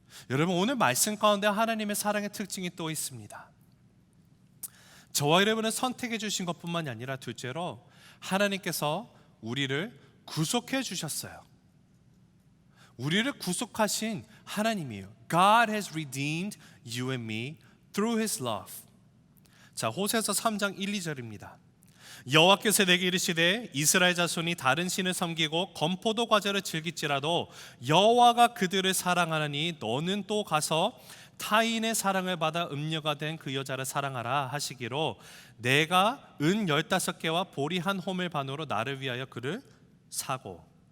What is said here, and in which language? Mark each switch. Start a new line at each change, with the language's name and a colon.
Korean: 여러분, 오늘 말씀 가운데 하나님의 사랑의 특징이 또 있습니다. 저와 여러분을 선택해 주신 것뿐만이 아니라 둘째로 하나님께서 우리를 구속해 주셨어요. 우리를 구속하신 하나님이에요.
English: God has redeemed you and me through His love.
Korean: 자, 호세아서 3장 1, 2절입니다. 여호와께서 내게 이르시되 이스라엘 자손이 다른 신을 섬기고 건포도 과자를 즐길지라도 여호와가 그들을 사랑하나니 너는 또 가서 타인의 사랑을 받아 음녀가 된 그 여자를 사랑하라 하시기로 내가 은 15개와 보리 한 호멜 반으로 나를 위하여 그를 사고.